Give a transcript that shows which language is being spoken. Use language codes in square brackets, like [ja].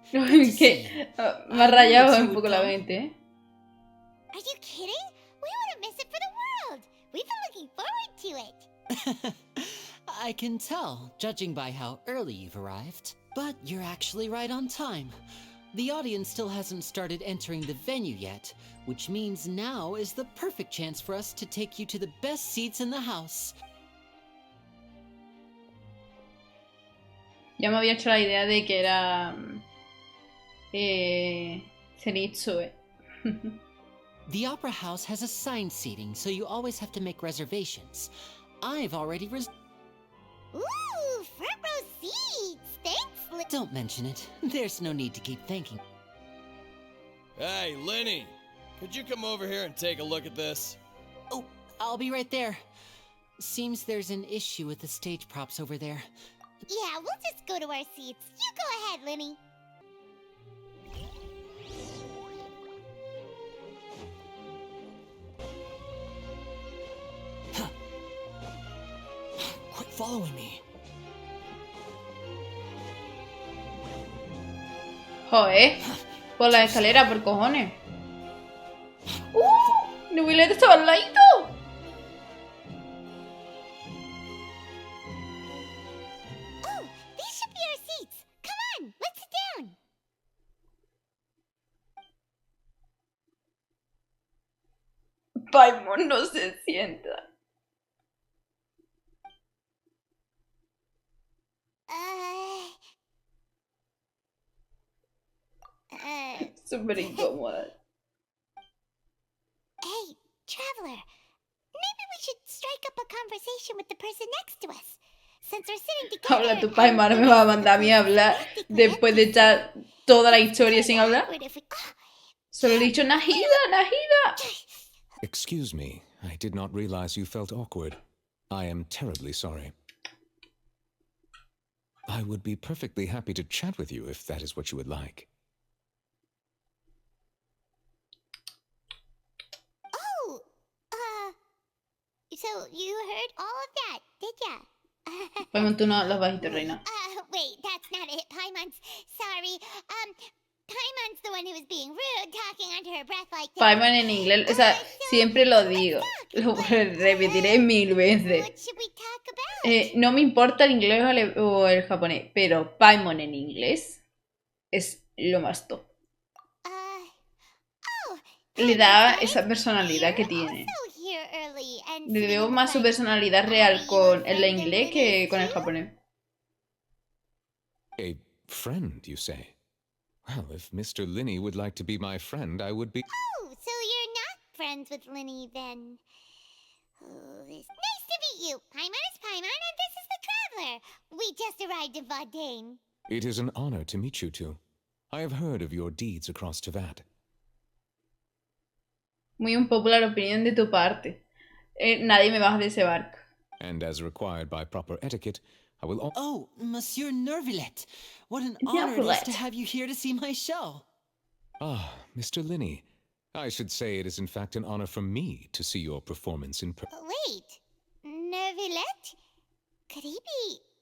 [es] Que me ha rayado un poco la mente, ¿eh? [en] Are you kidding? We want to miss it for the world. We've been looking forward to it. I can tell, judging by how early you've arrived. But you're actually right on time. The audience still hasn't started entering the venue yet, which means now is the perfect chance for us to take you to the best seats in the house. [es] Ya me había hecho la idea de que era Zenitsu. [en] The Opera House has assigned seating, so you always have to make reservations. I've already Ooh, front row seats. Thanks. Don't mention it. There's no need to keep thanking. Hey, Lenny, could you come over here and take a look at this? Oh, I'll be right there. Seems there's an issue with the stage props over there. Yeah, we'll just go to our seats. You go ahead, Lenny. following me. [es] Joder, por la escalera, por cojones. Nubilet estaba al ladito. [en] Oh, these should be our seats. Come on, let's sit down. [es] Paimon no se sienta. Súper incómoda. [en] Hey, traveler. Maybe we should strike up a conversation with the person next to us. Since we're sitting together. [es] Habla tu Paimon, ahora me va a mandar a mí a hablar después de echar toda la historia sin hablar. Solo he dicho Nahida, Nahida. [en] Excuse me, I did not realize you felt awkward. I am terribly sorry. I would be perfectly happy to chat with you if that is what you would like. Oh, so you heard all of that, did ya? [es] Paimon, tú no hablas bajito, reina. [en] Wait, that's not it. Paimon's sorry. Paimon's the one who was being rude, talking under her breath like that. [es] Paimon en inglés, o sea, siempre lo digo. Lo repetiré 1000 veces. [en] What should we talk about? [es] No me importa el inglés o el japonés, pero Paimon en inglés es lo más top. Le da esa personalidad que tiene. Le veo más su personalidad real con el inglés que con el japonés. [en] A friend, you say? Well, if Mr. Linney would like to be my friend, I would be... Oh, so you're not friends with Linney, then. Oh, it's nice to meet you. Paimon is Paimon, and this is the Traveler. We just arrived in Vaudain. It is an honor to meet you two. I have heard of your deeds across Teyvat. [es] Muy unpopular opinión de tu parte. Nadie me baja de ese barco. [en] And as required by proper etiquette, I will... Oh, Monsieur Nervillet. What an honor it is to have you here to see my show. Ah, Mr. Linney. I should say it is in fact an honor for me to see your performance in person. Wait, Nervillet? Could he be...